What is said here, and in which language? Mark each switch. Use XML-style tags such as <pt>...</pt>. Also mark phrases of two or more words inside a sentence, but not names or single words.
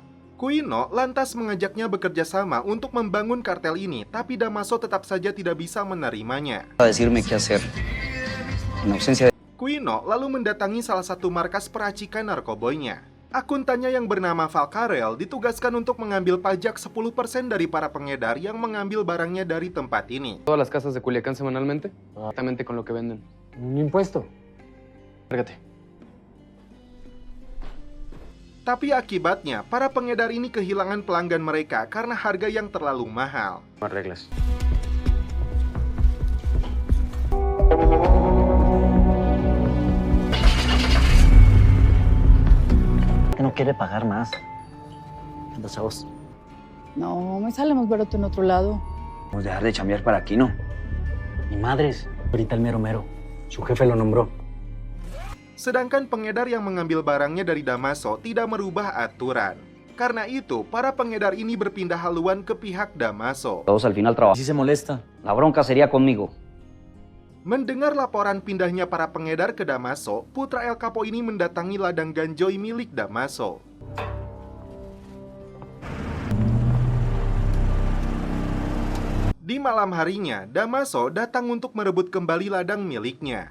<id>Quino lantas mengajaknya bekerja sama untuk membangun kartel ini, tapi Damaso tetap saja tidak bisa menerimanya. Quino lalu mendatangi salah satu markas peracikan narkoboynya. Akuntannya yang bernama Valcarel ditugaskan untuk mengambil pajak 10% dari para pengedar yang mengambil barangnya dari tempat ini.</id> <es>Todas las casas de Culiacán semanalmente, exactamente con lo que venden. Un impuesto. Lárgate.</es> <id>Tapi akibatnya, para pengedar ini kehilangan pelanggan mereka karena harga yang terlalu mahal.</id> <es>Más reglas. No quiere pagar más. ¿Qué pasa vos? No, me sale más barato en otro lado. Vamos a dejar de chambear para aquí, ¿no? Ni madres. Ahorita el mero mero. Su jefe lo nombró.</es> <id>Sedangkan pengedar yang mengambil barangnya dari Damaso tidak merubah aturan. Karena itu, para pengedar ini berpindah haluan ke pihak Damaso.</id> <es>Todos al final trabajan. Si se molesta, la bronca sería conmigo.</es> <id>Mendengar laporan pindahnya para pengedar ke Damaso, putra El Capo ini mendatangi ladang ganjoy milik Damaso. Di malam harinya, Damaso datang untuk merebut kembali ladang miliknya.</id>